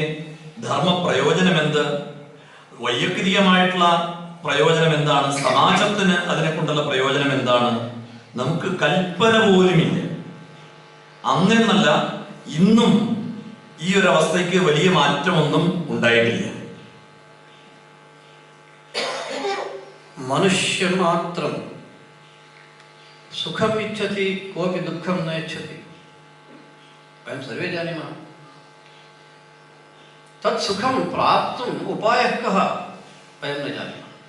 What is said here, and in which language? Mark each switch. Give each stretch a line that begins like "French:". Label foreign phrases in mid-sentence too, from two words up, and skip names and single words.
Malayalam: ധർമ്മ പ്രയോജനം എന്ത്? വൈയക്തികമായിട്ടുള്ള പ്രയോജനം എന്താണ്? സമാജത്തിന് അതിനെ കൊണ്ടുള്ള പ്രയോജനം എന്താണ്? നമുക്ക് കൽപ്പന പോലുമില്ല. അന്നെന്നല്ല ഇന്നും ഈ ഒരു അവസ്ഥയ്ക്ക് വലിയ മാറ്റമൊന്നും ഉണ്ടായിട്ടില്ല.
Sanskrit: मनुष्य मात्रं सुखम् इच्छति, कोऽपि दुःखं न इच्छति. वयं सर्वे जानीमः. तत् सुखं प्राप्तुम् उपायः कः वयं न जानीमः.